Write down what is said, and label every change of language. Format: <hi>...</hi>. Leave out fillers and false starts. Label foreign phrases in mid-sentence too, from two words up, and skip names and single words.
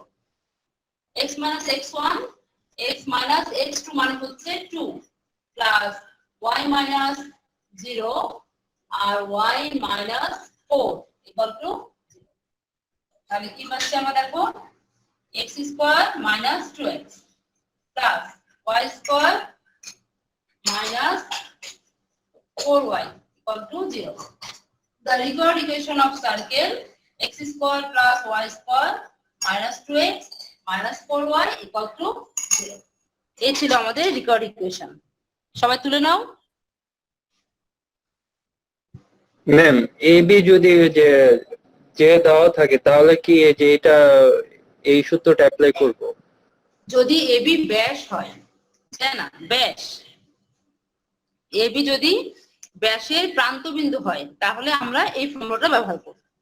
<bn>x - x1 x - x2 মানে হচ্ছে 2 প্লাস y - 0 আর y - 4</bn> <en>equal to</en> <bn>0। তাহলে কি পাচ্ছি আমরা দেখো, x² - 2x প্লাস y²</bn> <en>minus 4y equal to</en> <bn>0.</bn> <en>The required equation of circle x² plus y² minus 2x minus 4y equal to 0.</en> <bn>এই ছিল আমাদের</bn> <en>required equation.</en> <bn>সবাই তুলে নাও। ম্যাম, AB যদি যে যে দেওয়া থাকে তাহলে কি এই যে এটা এই সূত্রটা অ্যাপ্লাই করব? যদি এবি ব্যাস হয়, তাই না, ব্যাস, এবি যদি ব্যাসের প্রান্তবিন্দু হয় তাহলে আমরা এই ফর্মুলাটা ব্যবহার করব।</bn>